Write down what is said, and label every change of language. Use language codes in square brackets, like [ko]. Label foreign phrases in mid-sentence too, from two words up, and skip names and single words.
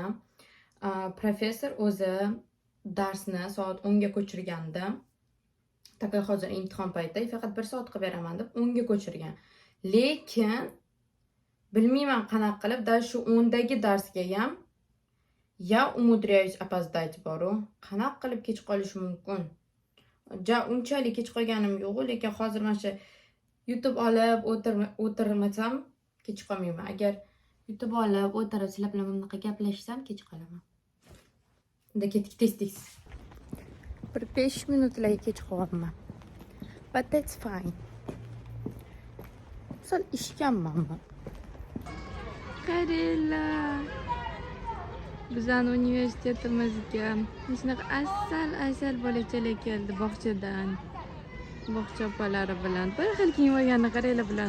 [uz] Professor o'zi darsni soat 10 ga ko'chirgandi. Taka hozir imtihon payti, faqat 1 soat qilib beraman deb 10 ga ko'chirgan. Lekin bilmayman qanaqa qilib, da shu 10 dagi darsga ham [ru] я умудряюсь опоздать [uz] boru. Qanaqa qilib kech qolish mumkin? Unchalik kech qolganim yo'q, lekin hozir mana shu YouTube olib o'tirmasam kech qolmayman. Agar YouTube olib o'tirib sizlar bilan bunaqa gaplashsam kech qolaman. Unda ketdik tez-tez. Bir 5 minutlarga kech qolyapman. [en] But that's fine. [uz] Sal ishganman men. Qaranglar. Bizning universitetimizga shunaqa asal bolachalar keldi bog'chadan. Bog'cha opalari bilan. Bir xil kiyim olganini qaranglar bilan.